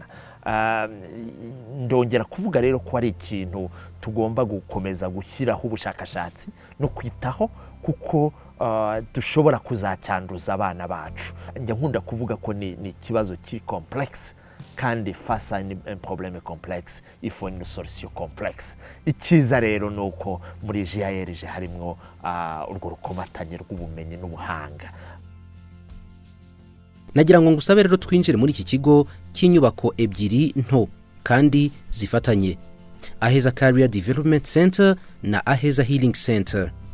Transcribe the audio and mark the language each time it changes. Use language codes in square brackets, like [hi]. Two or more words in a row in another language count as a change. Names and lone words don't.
[rw] Ndongera kuvuga rero ko ari ikintu tugomba gukomeza gushyiraho ubushakashatsi no kwitaho, kuko dushobora kuzacyanduza abana bacu. Njya nkunda kuvuga ko ni ikibazo kiri complex, kandi [fr] face à un problème complexe il faut une solution complexe. [rw] Ikiza rero nuko muri GAERG harimo urwo rukomatanye rw'ubumenyi n'ubuhanga. Nagira ngo ngusabe rero twinjire muri iki kigo cy'inyubako ebyiri nto kandi zifatanye, Aheza Career Development Center na Aheza Healing Center.